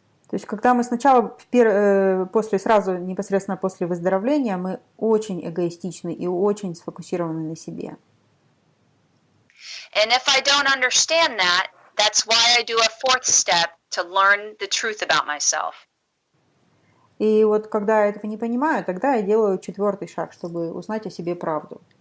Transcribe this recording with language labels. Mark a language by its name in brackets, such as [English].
[Russian] То есть, когда мы сначала, сразу непосредственно после выздоровления, мы очень эгоистичны и очень сфокусированы на себе. [English] And if I don't understand that, that's why I do a fourth step to learn the truth about myself. [Russian] И вот когда я этого не понимаю, тогда я делаю 4-й шаг, чтобы узнать о себе правду.